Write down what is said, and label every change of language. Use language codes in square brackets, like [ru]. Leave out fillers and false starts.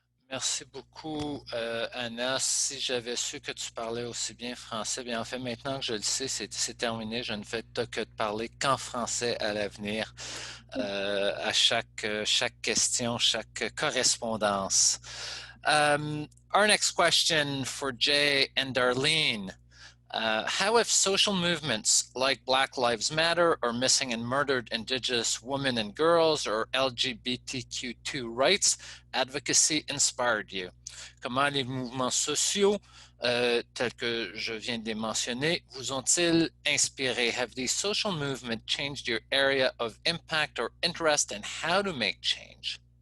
[fr] Merci beaucoup, Anna. Si j'avais su que tu parlais aussi bien français, bien en fait, maintenant que je le sais, c'est terminé. Je ne fais que de parler qu'en français à l'avenir, à chaque question, chaque correspondance. [en] Our next question for Jay and Darlene. How have social movements like Black Lives Matter or Missing and Murdered Indigenous Women and Girls or LGBTQ2 rights advocacy inspired you? [fr] Comment les mouvements sociaux, tels que je viens de les mentionner, vous ont-ils inspiré? [en] Have these social movements changed your area of impact or interest in how to make change?